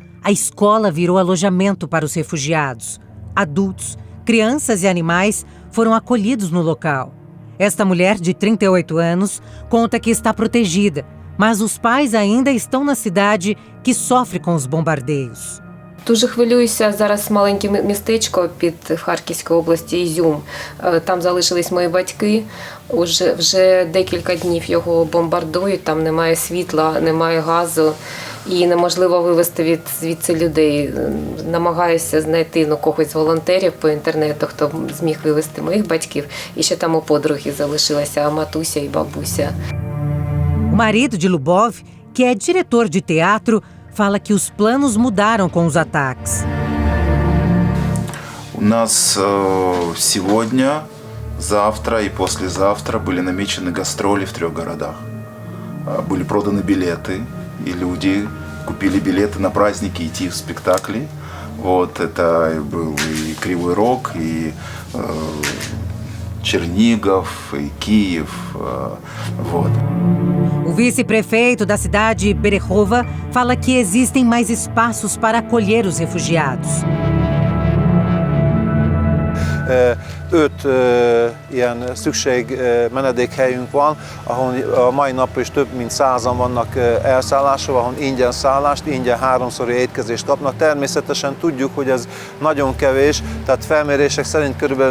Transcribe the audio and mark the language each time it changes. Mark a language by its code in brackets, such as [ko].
[pt] A escola virou alojamento para os refugiados. Adultos, crianças e animais foram acolhidos no local. Esta mulher, de 38 anos, conta que está protegida, mas os pais ainda estão na cidade que sofre com os bombardeios. [uk] Дуже хвилююся, зараз маленьке містечко під Харківською областю, Ізюм. Там залишились мої батьки. Вже декілька днів його бомбардують, там немає світла, немає газу і неможливо вивезти звідси людей. Намагаюся знайти когось з волонтерів по інтернету, хто зміг вивезти моїх батьків. І ще там у подруги залишилася матуся і бабуся. [pt] O marido de Lubov, que é diretor de teatro, fala que os planos mudaram com os ataques. [ru] У нас сегодня, завтра и послезавтра были намечены гастроли в 3 городах. Были проданы билеты, и люди купили билеты на праздники идти в спектакли. Вот, это был и Кривой Рог, и Чернигов, e Kiev, вот. [pt] O vice-prefeito da cidade Berehova fala que existem mais espaços para acolher os refugiados. [hu] 5 ilyen menedékhelyünk van, ahol a mai napra is több mint 100-an vannak elszállásra, ahol ingyen szállást, ingyen 3-szori étkezést kapnak. Természetesen tudjuk, hogy ez nagyon kevés, tehát felmérések szerint kb.